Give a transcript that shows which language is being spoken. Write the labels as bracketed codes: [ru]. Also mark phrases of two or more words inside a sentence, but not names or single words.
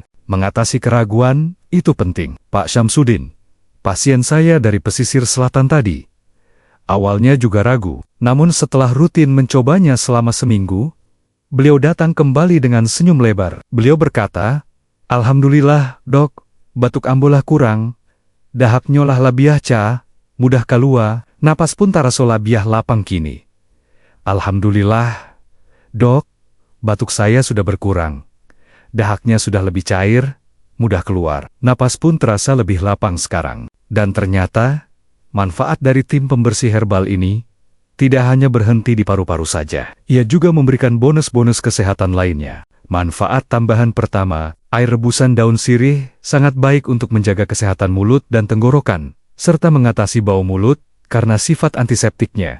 [id] Mengatasi keraguan itu penting. Pak Syamsuddin, pasien saya dari pesisir selatan tadi, awalnya juga ragu, namun setelah rutin mencobanya selama seminggu, beliau datang kembali dengan senyum lebar. Beliau berkata, [min] "Alhamdulillah, dok, batuk ambolah kurang, dahak nyolah labiah ca, mudah kalua, napas pun taraso labiah lapang kini. [id] Alhamdulillah, dok, batuk saya sudah berkurang, dahaknya sudah lebih cair, mudah keluar, napas pun terasa lebih lapang sekarang." Dan ternyata, Manfaat dari tim pembersih herbal ini tidak hanya berhenti di paru-paru saja. Ia juga memberikan bonus-bonus kesehatan lainnya. Manfaat tambahan pertama, air rebusan daun sirih sangat baik untuk menjaga kesehatan mulut dan tenggorokan, serta mengatasi bau mulut karena sifat antiseptiknya.